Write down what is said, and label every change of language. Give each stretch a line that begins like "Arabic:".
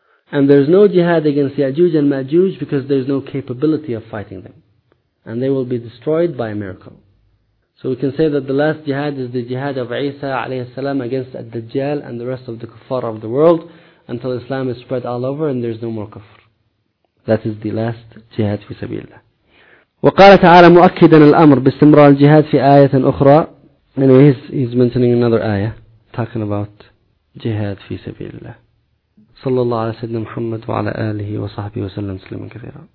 English: And there is no jihad against Ya'juj and Ma'juj, because there is no capability of fighting them. And they will be destroyed by a miracle. So we can say that the last jihad is the jihad of Isa alayhi salam against Ad-Dajjal and the rest of the kuffar of the world until Islam is spread all over and there is no more kuffar. That is the last jihad fi sabilillah.
Arabic: وقال تعالى مؤكدا الأمر باستمرار الجهاد في آية أخرى.
English: And he's mentioning another ayah talking about jihad fi sabilillah.
Arabic: صلى الله على سيدنا محمد وعلى آله وصحبه وسلم سلما كثيرا.